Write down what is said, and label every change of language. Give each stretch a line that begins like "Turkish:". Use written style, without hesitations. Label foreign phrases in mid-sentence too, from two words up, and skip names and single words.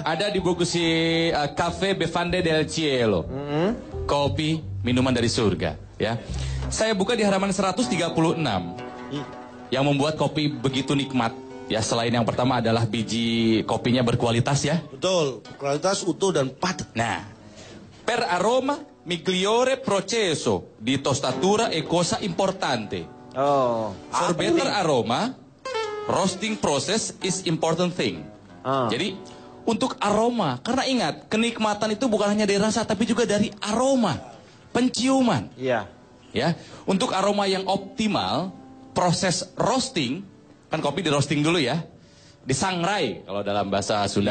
Indonesian: Ada di buku si Cafe Bevande del Cielo. Kopi, minuman dari surga. Ya. Saya buka di halaman 136. Yang membuat kopi begitu nikmat. Ya, selain yang pertama adalah biji kopinya berkualitas ya. Betul, kualitas utuh dan padat. Nah,
Italian: per aroma migliore processo di tostatura e cosa importante.
Indonesian: Oh.
English: For better aroma, roasting process is important thing.
Indonesian: Jadi untuk aroma, karena ingat kenikmatan itu bukan hanya dari rasa tapi juga dari aroma, penciuman. Iya. Ya, untuk aroma yang optimal, proses roasting, kan kopi di roasting dulu ya, disangrai kalau dalam bahasa Sunda